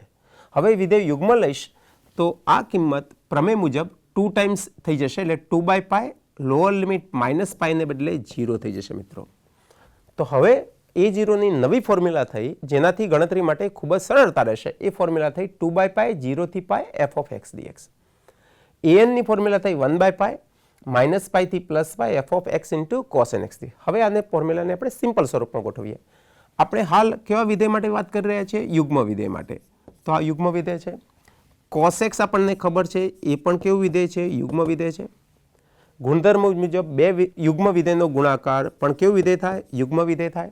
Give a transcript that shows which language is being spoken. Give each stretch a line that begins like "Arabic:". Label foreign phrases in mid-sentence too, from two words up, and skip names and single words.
Gujarati: હવે વિધેય યુગ્મ લઈશ તો આ કિંમત પ્રમેય મુજબ 2 ટાઈમ્સ થઈ જશે, એટલે 2/π
English: lower limit
Gujarati: -π ને બદલે 0 થઈ જશે મિત્રો. તો હવે a0 ની નવી ફોર્મ્યુલા થઈ જેનાથી ગણતરી માટે ખૂબ જ સરળતા રહેશે. એ ફોર્મ્યુલા થઈ 2/π 0 થી π
English: f of x dx.
Gujarati: an ની ફોર્મ્યુલા થઈ 1/π -π થી +π
English: f of x into cos nx dx.
Gujarati: હવે આને ફોર્મ્યુલાને આપણે સિમ્પલ સ્વરૂપમાં ગોઠવીએ. આપણે હાલ કેવા વિધેય માટે વાત કરી રહ્યા છીએ, યુગ્મ વિધેય માટે. તો આ યુગ્મ વિધેય છે. cos x આપણને ખબર છે એ પણ કેવું વિધેય છે, યુગ્મ વિધેય છે. ગુણધર્મ મુજબ બે યુગ્મ વિધેયનો ગુણાકાર પણ કેવું વિધેય થાય, યુગ્મ વિધેય થાય.